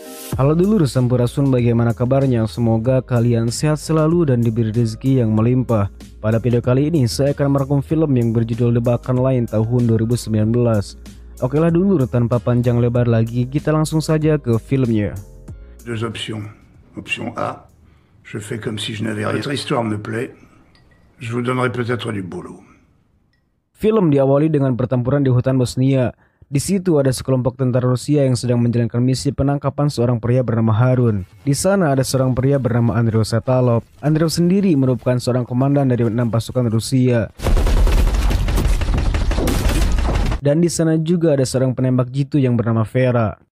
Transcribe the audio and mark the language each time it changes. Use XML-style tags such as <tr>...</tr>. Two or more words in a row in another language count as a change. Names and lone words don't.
<id>Halo dulur Sampurasun, bagaimana kabarnya? Semoga kalian sehat selalu dan diberi rezeki yang melimpah. Pada video kali ini saya akan merangkum film yang berjudul Jebakan Lain tahun 2019. Oke lah dulur, tanpa panjang lebar lagi kita langsung saja ke filmnya.</id> <fr>Deux options. Option A, je fais comme si je n'avais rien. Votre histoire me plaît. Je vous donnerai peut-être du boulot.</fr> <id>Film diawali dengan pertempuran di hutan Bosnia. Di situ ada sekelompok tentara Rusia yang sedang menjalankan misi penangkapan seorang pria bernama Harun. Di sana ada seorang pria bernama Andrei Satalov. Andrei sendiri merupakan seorang komandan dari 6 pasukan Rusia. Dan di sana juga ada seorang penembak jitu yang bernama Vera.</id>